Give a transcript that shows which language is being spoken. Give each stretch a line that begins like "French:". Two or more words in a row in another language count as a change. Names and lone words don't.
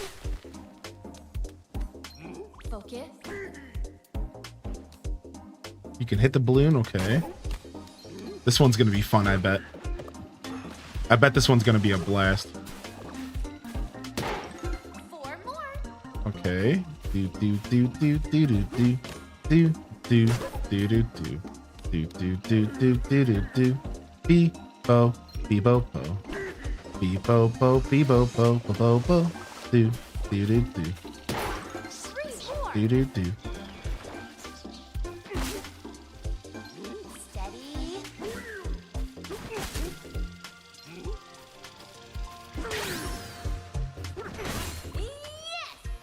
English: Focus. You can hit the balloon. Okay. This one's gonna be fun, I bet. I bet this one's gonna be a blast. 4 more. Okay. Do do do do do do do do do do do do do do do do do do do be bo be bo bo be bo bo be bo bo bo bo bo do do do do 3 more. do do do. Steady. Yes!